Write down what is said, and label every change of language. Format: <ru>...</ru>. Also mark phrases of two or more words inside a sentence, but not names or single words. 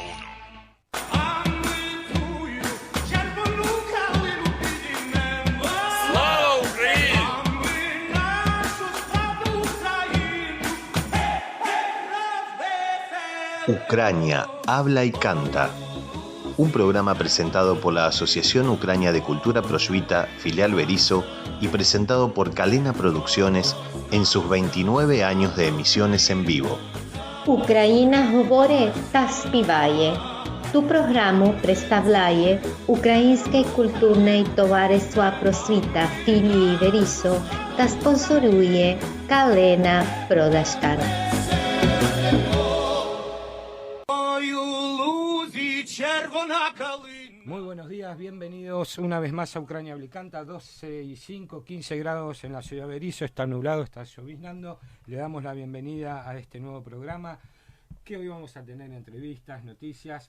<es>Ucrania habla y canta. Un programa presentado por la Asociación Ucrania de Cultura Prosvita, filial Berisso, y presentado por Kalena Producciones en sus 29 años de emisiones en vivo.</es> <uk>Україна говорить та співає. Ту програму представляє Українське культурне товариство Просвіта філії Berisso та спонсорує Kalena Production.</uk> <es>Muy buenos días, bienvenidos una vez más a Ucrania Habla y Canta. 12 y 5, 15 grados en la ciudad de Berisso, está nublado, está lloviznando. Le damos la bienvenida a este nuevo programa, que hoy vamos a tener entrevistas, noticias.</es>